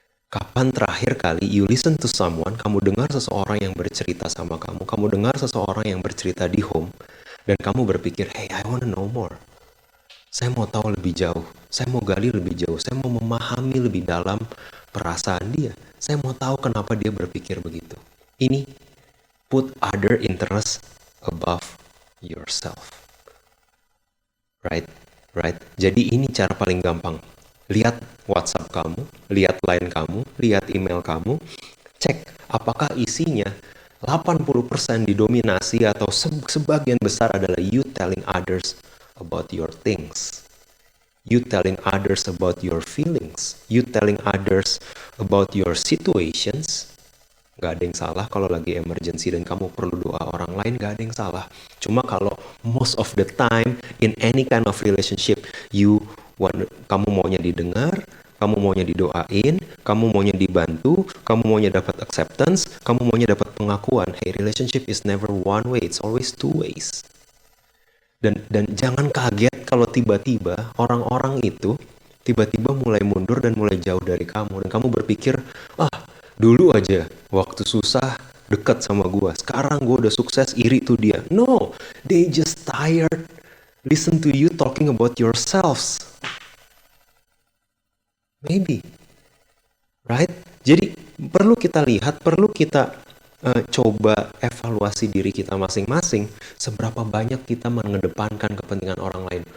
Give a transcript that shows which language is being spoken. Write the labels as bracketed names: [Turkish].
[Indonesian] Kapan terakhir kali [English] you listen to someone, [Indonesian] kamu dengar seseorang yang bercerita sama kamu, kamu dengar seseorang yang bercerita di home, dan kamu berpikir, [English] hey, I wanna know more. [Indonesian] Saya mau tahu lebih jauh, saya mau gali lebih jauh, saya mau memahami lebih dalam perasaan dia. Saya mau tahu kenapa dia berpikir begitu. [English] Ini put other interest above yourself. Right? [Indonesian] Jadi ini cara paling gampang. Lihat WhatsApp kamu, lihat line kamu, lihat email kamu, cek apakah isinya [English] 80% [Indonesian] didominasi atau sebagian besar adalah [English] you telling others about your things. You telling others about your feelings. You telling others about your situations. [Indonesian] Gak ada yang salah kalau lagi emergency dan kamu perlu doa orang lain, gak ada yang salah. Cuma kalau [English] most of the time in any kind of relationship, [Indonesian] kamu maunya didengar, kamu maunya didoain, kamu maunya dibantu, kamu maunya dapat acceptance, kamu maunya dapat pengakuan. [English] Hey, relationship is never one way, it's always two ways. [Indonesian] Dan jangan kaget kalau tiba-tiba orang-orang itu tiba-tiba mulai mundur dan mulai jauh dari kamu. Dan kamu berpikir, dulu aja waktu susah dekat sama gua, sekarang gua udah sukses, iri tuh dia. [English] No, they just tired listen to you talking about yourselves. Maybe, right? [Indonesian] Jadi perlu kita lihat, perlu kita coba evaluasi diri kita masing-masing, seberapa banyak kita mengedepankan kepentingan orang lain.